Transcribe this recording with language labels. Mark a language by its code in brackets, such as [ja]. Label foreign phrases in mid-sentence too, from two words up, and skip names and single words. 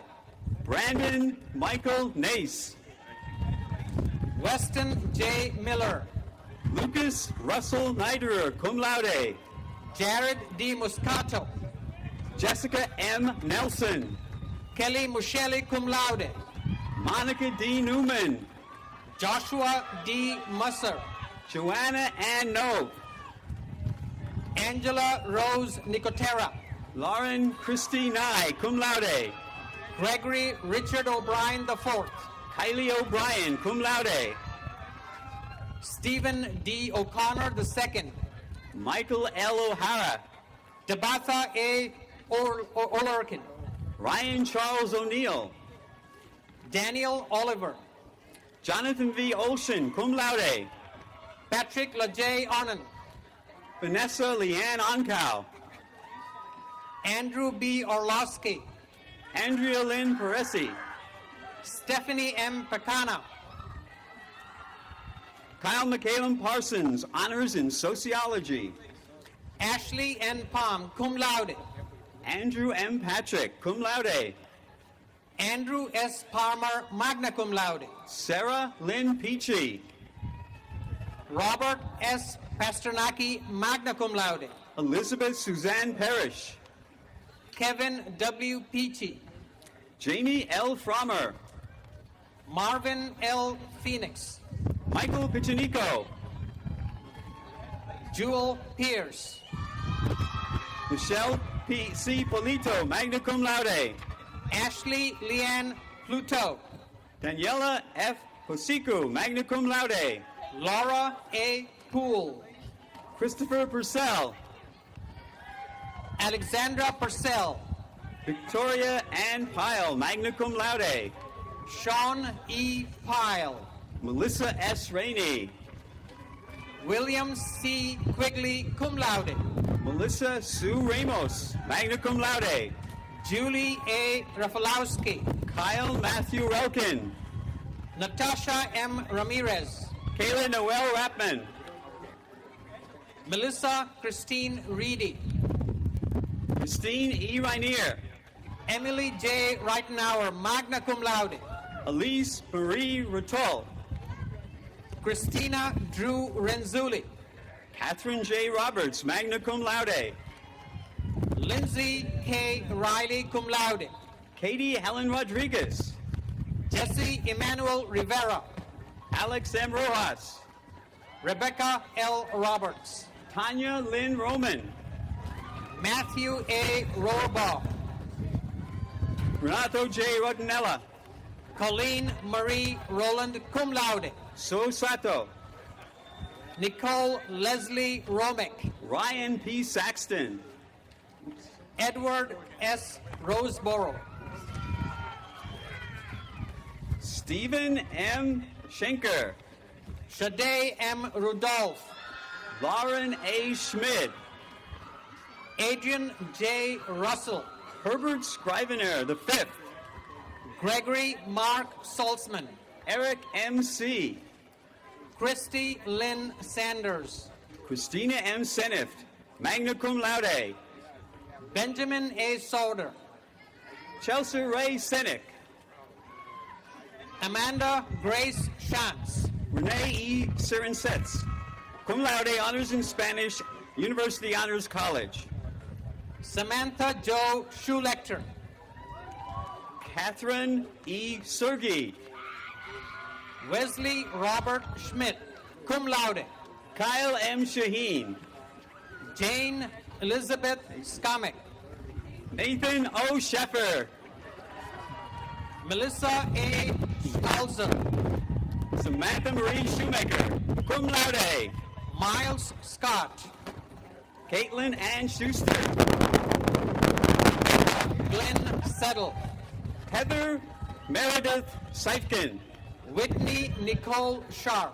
[en] Brandon Michael Nace. Weston J. Miller. Lucas Russell Niderer, [la] cum laude. [en] Jared D. Muscato. Jessica M. Nelson. Kelly Mushelli, [la] cum laude. [en] Monica D. Newman. Joshua D. Musser. Joanna Ann Noe. Angela Rose Nicotera. Lauren Christy Nye, [la] cum laude. [en] Gregory Richard O'Brien IV. Kylie O'Brien, [la] cum laude. [en] Stephen D. O'Connor II. Michael L. O'Hara. Debatha A. O'Lurkin. Ryan Charles O'Neill. Daniel Oliver. Jonathan V. Olsen, [la] cum laude. [en] Patrick LaJ Onan. Vanessa Leanne Oncow. Andrew B. Orlowski. Andrea Lynn Peresi. Stephanie M. Pacana. Kyle McCallum Parsons, honors in sociology. Ashley N. Palm, [la] cum laude. [en] Andrew M. Patrick, [la] cum laude. [en] Andrew S. Palmer, [la] magna cum laude. [en] Sarah Lynn Peachy. Robert S. Pasternaki, [la] magna cum laude. [en] Elizabeth Suzanne Parrish. Kevin W. Peachy. Jamie L. Frommer. Marvin L. Phoenix. Michael Pichinico. Jewel Pierce. Michelle C. Polito, [la] magna cum laude. [en] Ashley Leanne Pluto. Daniela F. Hosiku, [la] magna cum laude. [en] Laura A. Poole. Christopher Purcell. Alexandra Purcell. Victoria Ann Pyle, [la] magna cum laude. [en] Sean E. Pyle. Melissa S. Rainey. William C. Quigley, [la] cum laude. [en] Melissa Sue Ramos, [la] magna cum laude. [en] Julie A. Rafalowski. Kyle Matthew Relkin. Natasha M. Ramirez. Kayla Noel Rapman. Melissa Christine Reedy. Christine E. Rainier. Emily J. Reitenauer, [la] magna cum laude. [en] Elise Marie Rutul. Christina Drew Renzulli. Catherine J. Roberts, [la] magna cum laude. [en] Lindsay K. Riley, [la] cum laude. [en] Katie Helen Rodriguez. Jesse Emmanuel Rivera. Alex M. Rojas. Rebecca L. Roberts. Tanya Lynn Roman. Matthew A. Rohrbaugh. Renato J. Rodinella. Colleen Marie Roland, [la] cum laude. [en] So Sato. Nicole Leslie Romick. Ryan P. Saxton. Edward S. Roseboro. Stephen M. Schenker. Shade M. Rudolph. Lauren A. Schmidt. Adrian J. Russell. Herbert Scrivener, the fifth. Gregory Mark Saltzman, Eric M.C., Christy Lynn Sanders, Christina M. Senift, [la] magna cum laude. [en] Benjamin A. Sauter, Chelsea Ray Senick, Amanda Grace Shantz, Renee E. Cerensets, [la] cum laude [en] honors in Spanish, University Honors College. Samantha Jo Schulechter, Catherine E. Sergey, Wesley Robert Schmidt, [la] cum laude, [en] Kyle M. Shaheen, Jane Elizabeth Skamek, Nathan O. Sheffer, Melissa A. Schalzer, Samantha Marie Shoemaker, [la] cum laude. [en] Miles Scott, Caitlin Ann Schuster, Glenn Settle, Heather Meredith Seifkin, Whitney Nicole Sharp,